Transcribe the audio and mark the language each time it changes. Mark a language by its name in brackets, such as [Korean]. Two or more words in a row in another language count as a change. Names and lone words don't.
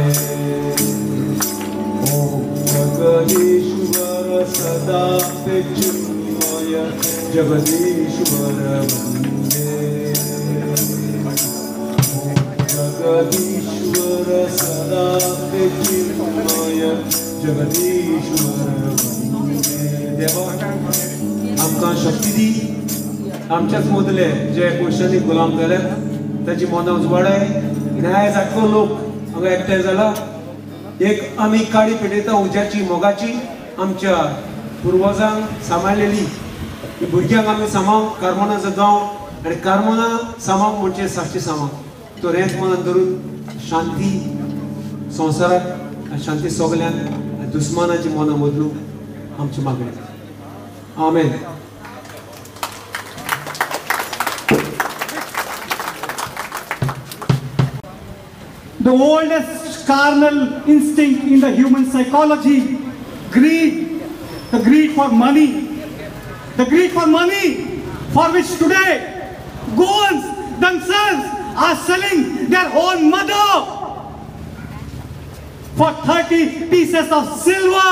[Konkani] ॐ जगदीश्वर सदा पेचिंबय जगदीश्वर वन्दे जगदीश्वर सदा पेचिंबय जगदीश्वर वन्दे देवा आमकां शक्ती दी आमच्याच मदले जे गोंयशांनी गुलाम जाले ताची मनां उजवाडाय न्याय जातलो लोक हांगा एकठांय जाला एक आमी काळी पेटयता उज्याची मोगाची आमच्या पुर्वजांक सांबाळलेली भुरग्यांक आमी सांबाळून कार्मोनाचो गांव आनी कार्मोना सांबाळूंक म्हणजे साश्टी सांबाळूंक तो हेंच मनान धरून शांती संवसाराक शांती सगल्यांक दुस्मानाची मनां बदलूंक आमची मागणी आमेन [English] The oldest carnal instinct in the human psychology, greed, the greed for money, for which today Goans themselves are selling their own mother for 30 pieces of silver.